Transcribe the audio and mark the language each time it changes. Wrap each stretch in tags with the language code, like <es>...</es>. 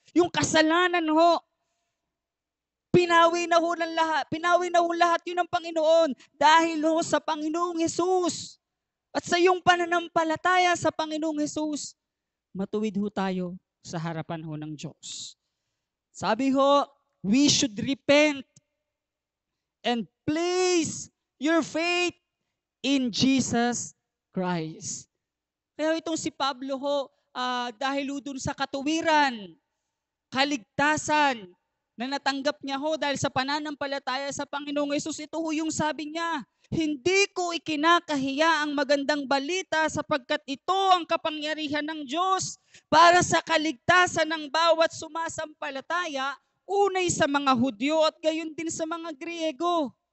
<tl>Yung kasalanan ho. Pinawi na ho lahat yun ng Panginoon dahil ho sa Panginoong Jesus. At sa iyong pananampalataya sa Panginoong Jesus, matuwid ho tayo sa harapan ho ng Diyos. Sabi ho,</tl> <en>we should repent and place your faith in Jesus Christ.</en> <tl>Kaya itong si Pablo ho, dahil ho dun sa katuwiran, kaligtasan, na natanggap niya ho dahil sa pananampalataya sa Panginoong Hesus, ito ho yung sabi niya, hindi ko ikinakahiya ang magandang balita sapagkat ito ang kapangyarihan ng Diyos para sa kaligtasan ng bawat sumasampalataya, unay sa mga Hudyo at gayon din sa mga Griego.</tl>